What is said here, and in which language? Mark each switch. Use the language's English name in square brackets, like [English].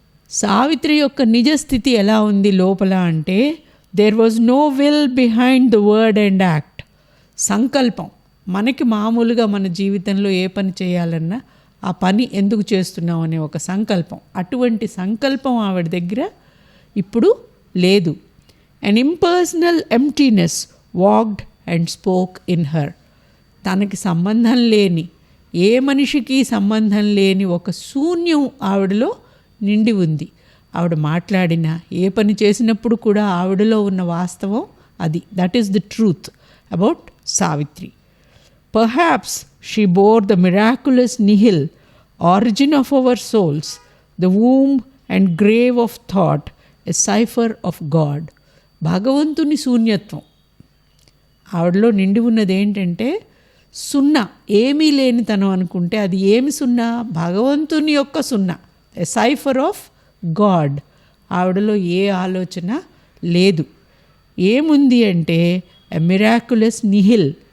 [Telugu] సావిత్రి యొక్క నిజస్థితి ఎలా ఉంది లోపల అంటే, [English] There was no will behind the word and act. [Telugu] సంకల్పం, మనకి మామూలుగా మన జీవితంలో ఏ పని చేయాలన్నా ఆ పని ఎందుకు చేస్తున్నాం అనే ఒక సంకల్పం, అటువంటి సంకల్పం ఆవిడ దగ్గర ఇప్పుడు లేదు. [English] an impersonal emptiness walked and spoke in her. [Telugu] తనకి సంబంధం లేని, ఏ మనిషికి సంబంధం లేని ఒక శూన్యం ఆవిడలో నిండి ఉంది. ఆవిడ మాట్లాడినా, ఏ పని చేసినప్పుడు కూడా ఆవిడలో ఉన్న వాస్తవం అది. [English] That is the truth about Savitri. Perhaps she bore the miraculous nihil, origin of our souls, the womb and grave of thought, a cipher of God. [Telugu] భగవంతుని శూన్యత్వం. ఆవిడలో నిండి ఉన్నది ఏంటంటే సున్నా, ఏమీ లేనితనం అనుకుంటే అది ఏమి సున్నా? భగవంతుని యొక్క సున్నా, [English] A cipher of God. [Telugu] ఆవిడలో ఏ ఆలోచన లేదు. ఏముంది అంటే [English] A miraculous nihil.